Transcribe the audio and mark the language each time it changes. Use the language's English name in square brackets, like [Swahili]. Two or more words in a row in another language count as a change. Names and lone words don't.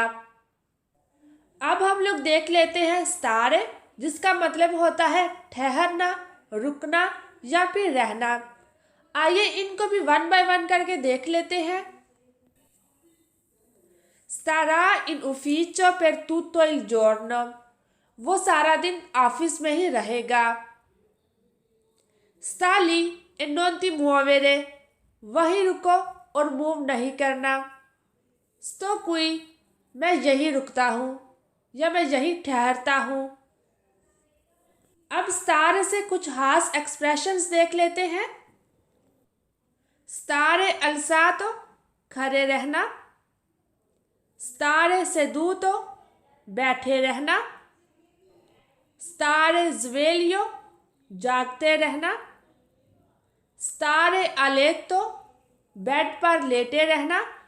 [Hindi] अब हम लोग देख लेते हैं स्टारे, जिसका मतलब होता है ठहरना, रुकना या फिर रहना। आइए इनको भी [English] one by one [Hindi] करके देख लेते हैं। [Italian] Starà in ufficio per tutto il giorno, [Hindi] वो सारा दिन ऑफिस में ही रहेगा। [Italian] Stai lì e non ti muovere, [Hindi] वही रुको और मूव नहीं करना। [Italian] sto qui, [Hindi] मैं यही रुकता हूँ या मैं यही ठहरता हूँ। अब स्टारे से कुछ हास एक्सप्रेशंस देख लेते हैं। [Italian] stare alzato [Hindi] खड़े रहना, [Italian] stare seduto [Hindi] बैठे रहना, [Italian] stare sveglio [Hindi] जागते रहना, [Italian] stare a letto [Hindi] बेड पर लेटे रहना,